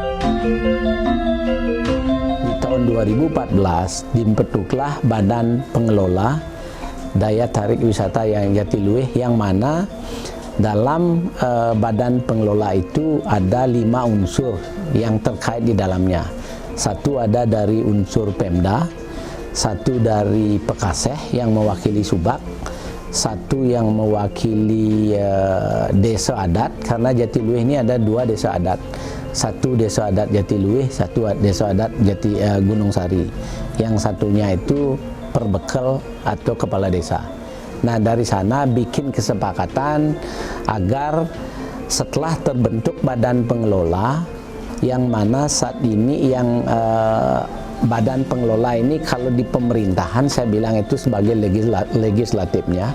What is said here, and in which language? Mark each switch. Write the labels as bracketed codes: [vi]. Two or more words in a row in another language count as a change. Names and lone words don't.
[id] Di tahun 2014 dibentuklah Badan Pengelola Daya Tarik Wisata yang Jatiluwih, yang mana dalam badan pengelola itu ada 5 unsur yang terkait di dalamnya. Satu ada dari unsur Pemda, satu dari Pekaseh yang mewakili Subak, satu yang mewakili desa adat, karena Jatiluwih ini ada 2 desa adat. Satu desa adat Jatiluwih, satu desa adat Gunung Sari. Yang satunya itu Perbekel atau kepala desa. Nah, dari sana bikin kesepakatan agar setelah terbentuk badan pengelola, yang mana saat ini yang badan pengelola ini kalau di pemerintahan saya bilang itu sebagai legislatifnya.